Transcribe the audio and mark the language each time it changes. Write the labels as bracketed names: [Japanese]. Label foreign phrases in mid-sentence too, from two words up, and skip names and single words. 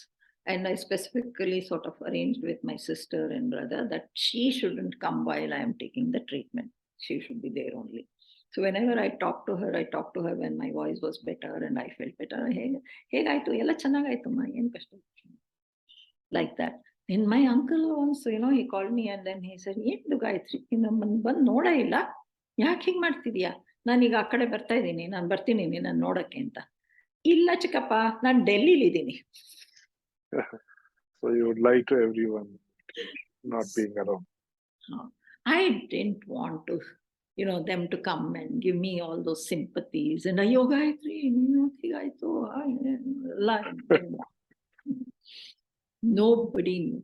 [English] And I specifically sort of arranged with my sister and brother that she shouldn't come while I am taking the treatment. She should be there only. So whenever I talk to her when my voice was better and I felt better. Like that. Then my uncle once, he called me and then he said, [Kannada] Gayitri, ನೋಡು ಇಲ್ಲ, ಯಾಕೆ ಹೀಗೆ ಮಾಡ್ತಿದೀಯಾ? ನಾನು ಈಗ ಆ ಕಡೆ ಬರ್ತಾ ಇದೀನಿ, ನಾನು ಬರ್ತೀನಿ ನಿನ್ನ ನೋಡಕ್ಕೆ ಅಂತ. ಇಲ್ಲ ಚಿಕ್ಕಪ್ಪ, ನಾನು Delhi ಇದೀನಿ. [English] So you would lie to everyone, not being around. I didn't want to, them to come and give me all those sympathies and Gayitri, Nobody knew.